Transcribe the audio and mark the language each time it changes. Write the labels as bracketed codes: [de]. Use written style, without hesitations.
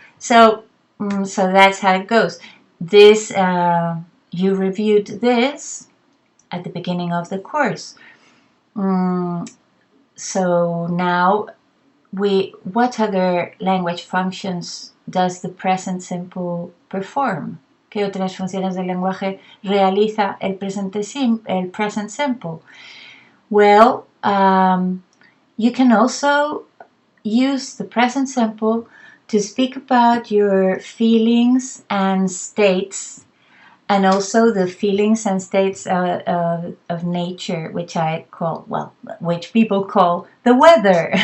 [en] So that's how it goes. This you reviewed this at the beginning of the course. So now what other language functions does the present simple perform? [es] ¿Qué otras funciones del lenguaje realiza el present simple? [en] Well, you can also use the present simple to speak about your feelings and states, and also the feelings and states of nature, which people call the weather.